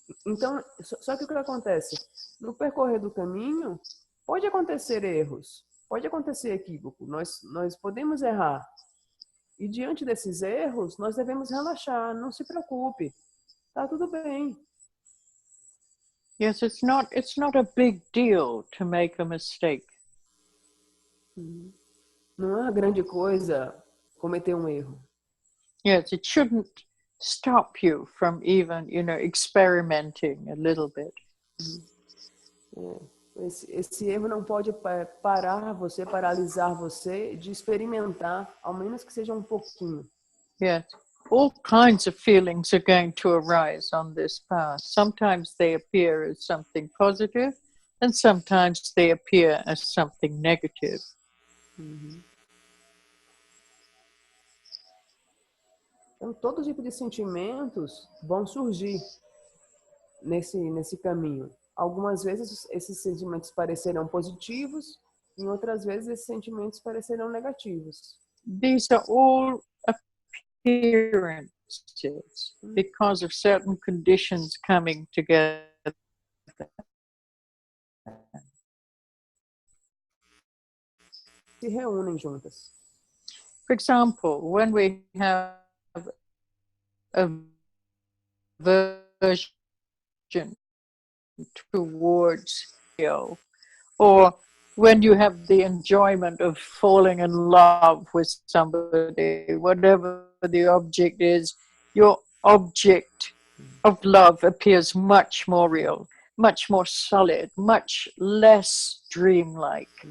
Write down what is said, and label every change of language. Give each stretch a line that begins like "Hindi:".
Portuguese: Então, só que o que acontece? No percorrer do caminho, pode acontecer erros, pode acontecer equívoco, nós podemos errar. E diante desses erros, nós devemos relaxar, não se preocupe, tá tudo bem.
English: Yes, it's not a big deal to make a mistake.
Portuguese: Não é uma grande coisa cometer um erro.
English: Yes, it shouldn't stop you from even, experimenting a little bit.
Portuguese: Esse erro não pode parar você, paralisar você de experimentar, ao menos que seja um pouquinho.
English: Yes. All kinds of feelings are going to arise on this path. Sometimes they appear as something positive, and sometimes they appear as something negative.
Portuguese: Então, todo tipo de sentimentos vão surgir nesse caminho. Algumas vezes esses sentimentos parecerão positivos, e outras vezes esses sentimentos parecerão negativos.
English: These are all appearances because of certain conditions coming together.
Portuguese: Se reúnem juntas.
English: For example, when we have aversion towards you, or when you have the enjoyment of falling in love with somebody, whatever the object is, your object of love appears much more real, much more solid, much less dreamlike.